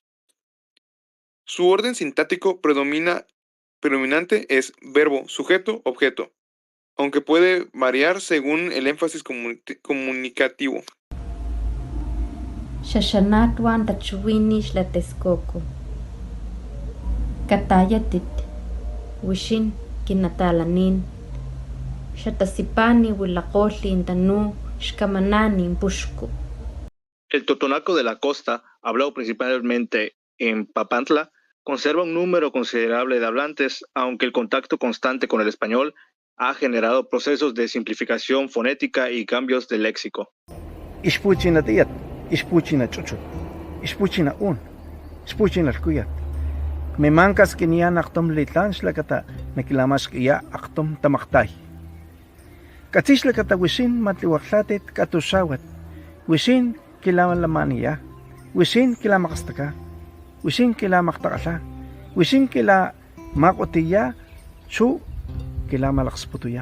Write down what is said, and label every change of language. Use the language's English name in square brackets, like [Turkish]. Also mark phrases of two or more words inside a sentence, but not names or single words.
[Spanish] Su orden sintáctico predominante es verbo, sujeto, objeto, aunque puede variar según el énfasis comunicativo. [Papantla Totonac] Shashanatwan tachuwinish la Texcoco. Katayatit. Wishin kinatalanin. Shatasipani wilakoli tanu shkamanani pushku. [Spanish] El totonaco de la costa, hablado principalmente en Papantla, conserva un número considerable de hablantes, aunque el contacto constante con el español ha generado procesos de simplificación fonética y cambios de léxico. [Papantla Totonac] Ishpuchina tiat, ishpuchina chuchut, ishpuchina un, ishpuchina alkuyat. Me mancas que ni actom litlan shlakata, nakilamas que ya actom tamaktay. Katis shlakata wishin matliwakhlatet katusawat, wishin kilaman lamania, Wisin kila makastaka, wisin kila maktakala, wisin kila makotiya, su kila malaksputuya.